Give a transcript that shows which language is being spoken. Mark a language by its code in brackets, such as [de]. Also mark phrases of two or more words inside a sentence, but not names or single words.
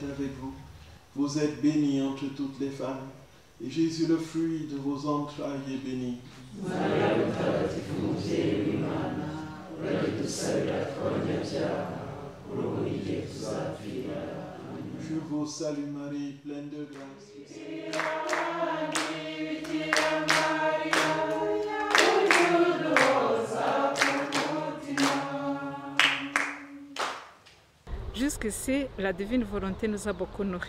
[fr] avec vous. Vous êtes bénie entre toutes les femmes, et Jésus, le fruit de vos entrailles, est béni. [rw] Maria, mutagatifu mubyeyi w'Imana, uradusabira tw'abanyabyaha, kuri ubu n'igihe tuzapfira. [fr] Je vous salue Marie, pleine de grâce. Jusqu'ici, la divine volonté nous a beaucoup nourris.